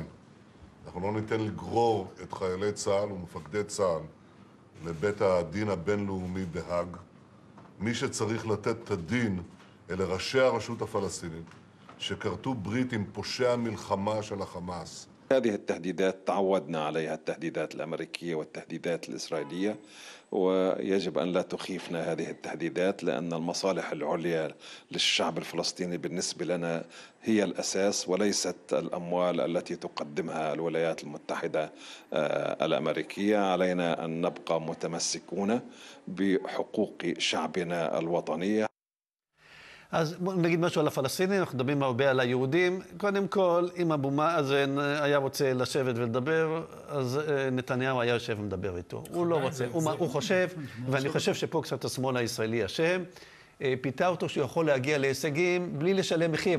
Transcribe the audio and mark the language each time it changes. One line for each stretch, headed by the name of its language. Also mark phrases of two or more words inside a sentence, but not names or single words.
Hebrew: אנחנו לא ניתן לגרור את חיילי צה"ל ומפקדי צה"ל לבית הדין הבינלאומי בהאג. מי שצריך לתת את הדין אלה ראשי הרשות הפלסטינית, שכרתו ברית עם פושעי המלחמה של החמאס.
Arabic: هذه التهديدات تعودنا عليها التهديدات الأمريكية والتهديدات الإسرائيلية ويجب أن لا تخيفنا هذه التهديدات لأن المصالح العليا للشعب الفلسطيني بالنسبة لنا هي الأساس وليست الأموال التي تقدمها الولايات المتحدة الأمريكية. علينا أن نبقى متمسكون بحقوق شعبنا الوطنية.
Hebrew: אז בוא נגיד משהו על הפלסטינים, אנחנו מדברים הרבה על היהודים. קודם כל, אם אבו מאזן היה רוצה לשבת ולדבר, אז נתניהו היה יושב ומדבר איתו. הוא לא רוצה, הוא חושב, ואני חושב שפה קצת השמאל הישראלי אשם, פיתה אותו שהוא יכול להגיע להישגים בלי לשלם מחיר.